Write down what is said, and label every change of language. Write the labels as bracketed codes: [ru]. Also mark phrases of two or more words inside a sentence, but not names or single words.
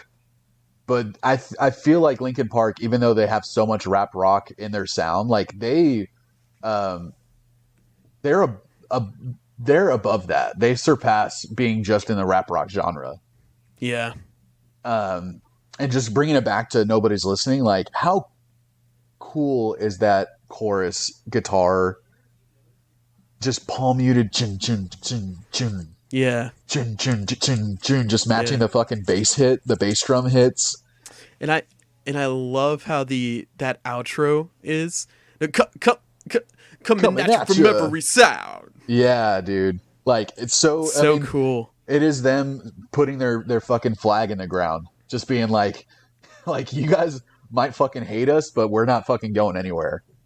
[en] But I feel like Linkin Park, even though they have so much rap rock in their sound, like um, they're a they're above that. They surpass being just in the rap rock genre. Yeah. Um, and just bringing it back to Nobody's Listening, like how cool is that chorus guitar? Just palm muted, chun chun chun chun Yeah. chun chun chun chun, just matching Yeah. the fucking bass hit, the bass drum hits. And I love how that outro is coming Coming at you at from ya. every sound. Yeah, dude. Like it's so. I So mean, cool. it is them putting their fucking flag in the ground, just being like you guys might fucking hate us, but we're not fucking going anywhere.